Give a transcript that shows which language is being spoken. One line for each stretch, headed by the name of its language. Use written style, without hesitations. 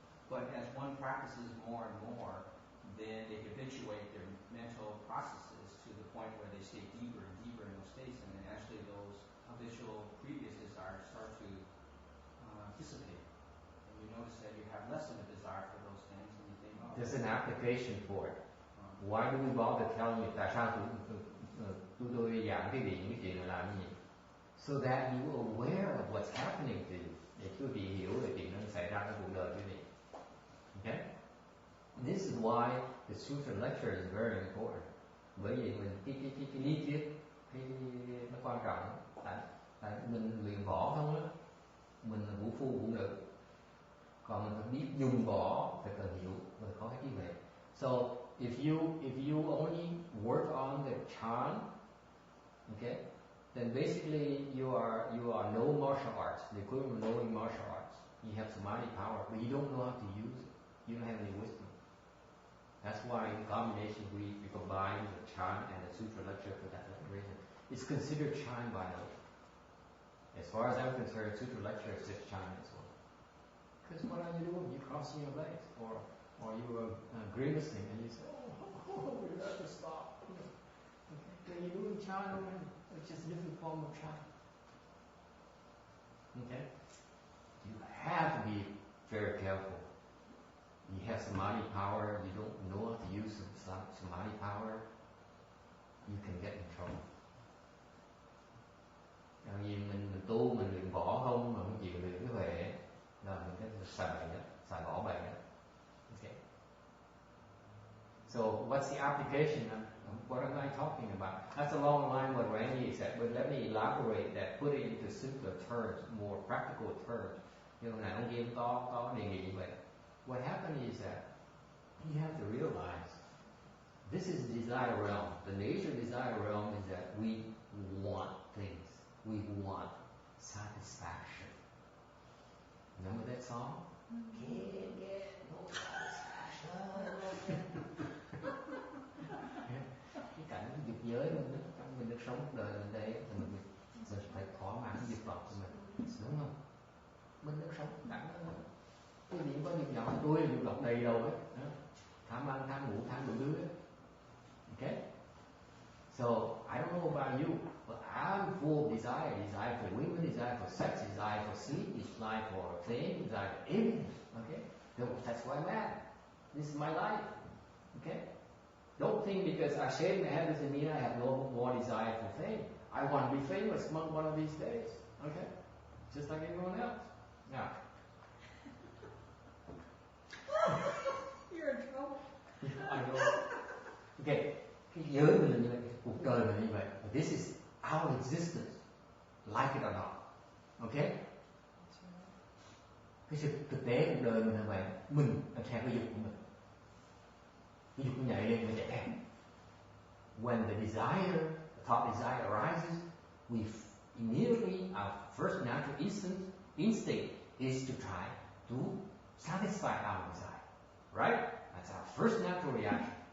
English: But as one practices more and more, then they habituate their mental processes to the point where they stay deeper and deeper in those states, and then actually those habitual previous desires start to dissipate. And you notice that you have less of a desire for those things, and you think, oh. There's an application for it. Why do we bother telling you?
Vietnamese: Tại sao tôi giảng cái chuyện này làm gì?
English: So that you are aware of what's happening to you.
Vietnamese: Để quý vị hiểu về chuyện nó xảy ra trong cuộc đời quý vị.
English: Okay? This is why the sutra lecture is very important.
Vietnamese: Bởi vì mình cái lý thuyết nó quan trọng. Tại mình luyện võ không á, mình là vũ phu vũ nữ. Còn mình phải biết dùng võ phải cần hiểu và có cái trí huệ.
English: So if you only work on the chan, okay, then basically you are no martial arts, the equivalent of knowing martial arts. You have samadhi power, but you don't know how to use it. You don't have any wisdom. That's why in combination we combine the chan and the sutra lecture for that reason. It's considered chan by the way. As far as I'm concerned, sutra lecture is just chan as well. Because what are you doing? You're crossing your legs, or you are grimacing, and you say, "Oh, we have to stop." Okay. When you're doing chan, which is a different form of chan. Okay. You have to be very careful. You have samadhi power. You don't know how to use samadhi power. You can get in trouble.
Vietnamese: Tại vì mình tu, mình luyện võ không mà không chịu luyện cái huệ, là mình cái xài võ bậy đó.
English: Okay. So what's the application? What am I talking about? That's along the line what Randy said, but let me elaborate that, put it into simpler terms, more practical terms.
Vietnamese: Nhưng mà ông Kim có đề nghị như vậy.
English: What happened is that you have to realize this is the desire realm. The nature of desire realm is that we want things. We want satisfaction. Remember that song? Can't get no satisfaction.
Vietnamese: Cái cảnh dục giới mình được sống cuộc đời mình đây thì mình phải thỏa mãn dục vọng của mình, đúng không? Mình được sống cảnh đó. Cái gì có dục vọng, tôi là dục vọng đầy đầu ấy, tham ăn, tham ngủ, tham đủ thứ ấy.
English: Okay? So I don't know about you, but I'm full of desire for women, desire for sex, desire for sleep, desire for fame, desire for everything. Okay? That's why I'm at. This is my life. Okay? Don't think because I shaved my head doesn't mean I have no more desire for fame. I want to be famous one of these days. Okay? Just like everyone else. Now. You're in trouble. I know. Okay.
Vietnamese: Cái giới mình là như vậy, cuộc đời mình là như vậy.
English: This is our existence, like it or not. Okay?
Vietnamese: Cái sự thực tế cuộc đời mình là vậy. Mình là theo cái dục của mình. Cái dục nó nhảy lên, nó chạy theo.
English: When the desire, the thought desire arises, we immediately, our first natural instinct is to try to satisfy our desire. Right? That's our first natural reaction.